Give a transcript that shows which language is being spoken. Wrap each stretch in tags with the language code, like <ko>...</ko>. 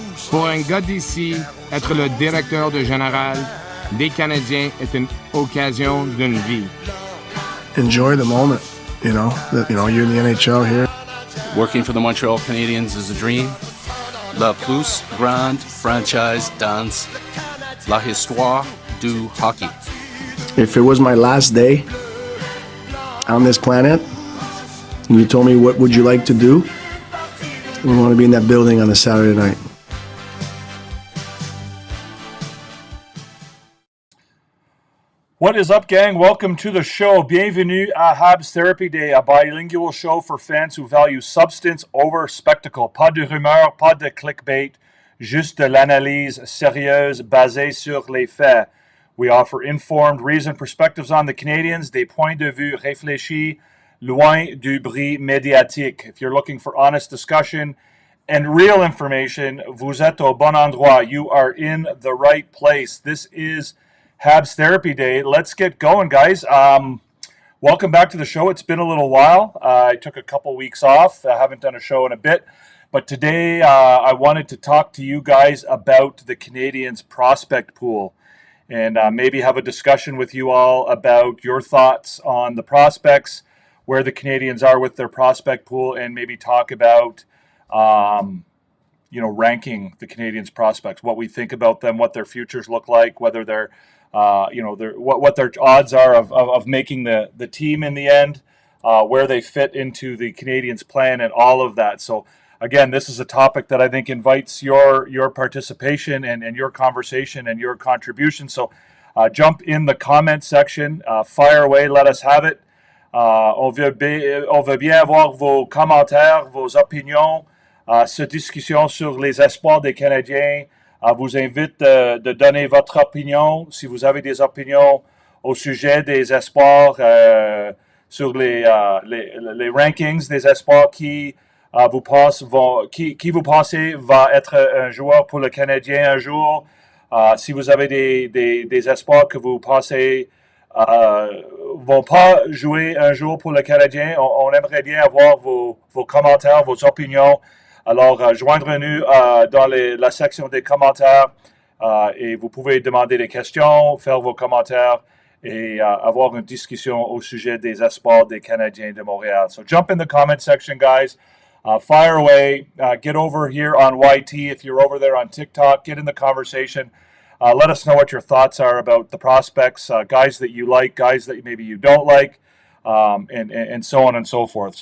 <fr>Pour un gars d'ici, être le directeur de général des Canadiens est une occasion d'une vie.</fr> <en>Enjoy the moment, you're in the NHL here. Working for the Montreal Canadiens is a dream.</en> <fr>La plus grande franchise dans la histoire du hockey.</fr> <en>If it was my last day on this planet, and you told me what would you like to do, I would want to be in that building on a Saturday night. What is up, gang? Welcome to the show.</en> <fr>Bienvenue à</fr> <en>HABS Therapy Day, a bilingual show for fans who value substance over spectacle.</en> <fr>Pas de rumeurs, pas de clickbait, juste de l'analyse sérieuse basée sur les faits.</fr> <en>We offer informed, reasoned perspectives on the Canadiens,</en> <fr>des points de vue réfléchis, loin du bruit médiatique.</fr> <en>If you're looking for honest discussion and real information,</en> <fr>vous êtes au bon endroit.</fr> <en>You are in the right place. This is HABS Therapy Day. Let's get going, guys. Welcome back to the show. It's been a little while. I took a couple weeks off. I haven't done a show in a bit. But today I wanted to talk to you guys about the Canadiens prospect pool and maybe have a discussion with you all about your thoughts on the prospects, where the Canadiens are with their prospect pool, and maybe talk about ranking the Canadiens prospects, what we think about them, what their futures look like, whether they're what their odds are of making the team in the end, where they fit into the Canadiens plan, and all of that. So again, this is a topic that I think invites your participation and your conversation and your contribution. So jump in the comment section, fire away, let us have it.</en> <fr>On veut bien avoir vos commentaires, vos opinions, cette discussion sur les espoirs des Canadiens. Vous invite de donner votre opinion, si vous avez des opinions au sujet des espoirs, sur les rankings des espoirs qui vous pensez va être un joueur pour le Canadien un jour. Si vous avez des espoirs que vous pensez vont pas jouer un jour pour le Canadien, on aimerait bien avoir vos commentaires, vos opinions. Alors, joindre-nous dans la section des commentaires et vous pouvez demander des questions, faire vos commentaires et avoir une discussion au sujet des espoirs des Canadiens de Montréal.</fr> <en>So jump in the comment section, guys. Fire away. Get over here on YT. If you're over there on TikTok, get in the conversation. Let us know what your thoughts are about the prospects, guys that you like, guys that maybe you don't like, and so on and so forth.</en>